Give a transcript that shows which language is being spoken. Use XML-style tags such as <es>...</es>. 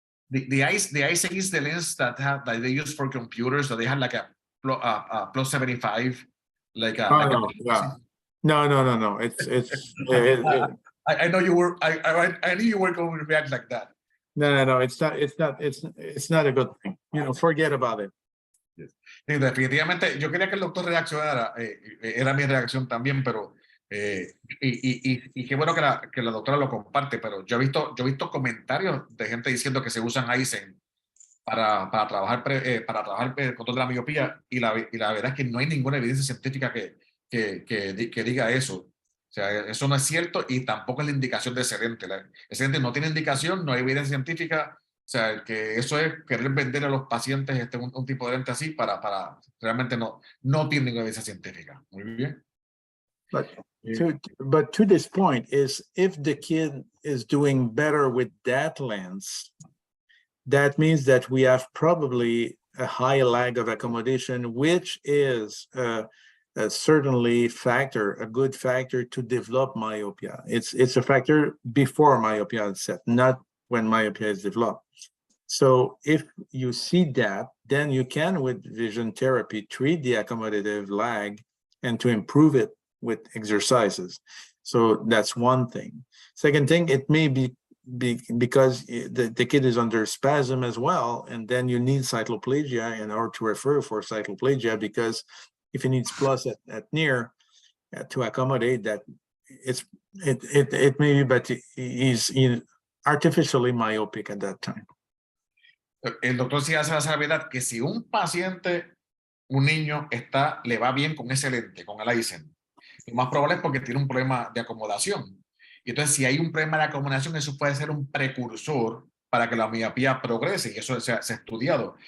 <en>The Eisen is the lens that they use for computers, so they have like a plus 75, like a. No. It's. I know you were. I knew you were going to react like that. No. It's not a good thing. Forget about it. Yes.</en> <es>Sí, definitivamente, yo quería que el doctor reaccionara. Era mi reacción también, pero y qué bueno que la doctora lo comparte. Pero yo he visto comentarios de gente diciendo que se usan Eisen para trabajar el control de la miopía, y la verdad es que no hay ninguna evidencia científica que diga eso. O sea, eso no es cierto, y tampoco es la indicación de ese lente. Ese lente no tiene indicación, no hay evidencia científica. O sea, que eso es querer vender a los pacientes un tipo de lente así para realmente no tiene ninguna evidencia científica. Muy bien.</es> <en>But to this point is, if the kid is doing better with that lens, that means that we have probably a high lag of accommodation, which is certainly a good factor to develop myopia. It's a factor before myopia is set, not when myopia is developed. So if you see that, then you can, with vision therapy, treat the accommodative lag and to improve it with exercises. So that's one thing. Second thing, it may be because the kid is under spasm as well, and then you need cycloplegia in order to refer for cycloplegia, because if he needs plus at near to accommodate that, it may be, but he's artificially myopic at that time.</en> <es>El doctor sí hace la salvedad que si un paciente, un niño, le va bien con ese lente, con el Eisen, lo más probable es porque tiene un problema de acomodación. Y entonces, si hay un problema de acomodación, eso puede ser un precursor para que la miopía progrese, y eso se ha estudiado.</es>